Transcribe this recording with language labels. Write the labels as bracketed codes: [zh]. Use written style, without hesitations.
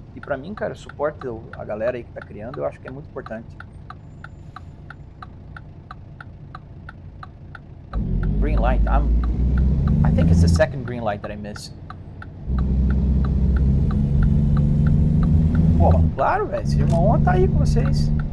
[pt] E pra mim, cara, suporte a galera aí que tá criando, eu acho que é muito importante. [en] Green light, I think it's the second green light that I missed. [pt] Pô, claro, velho, esse irmão tá aí com vocês.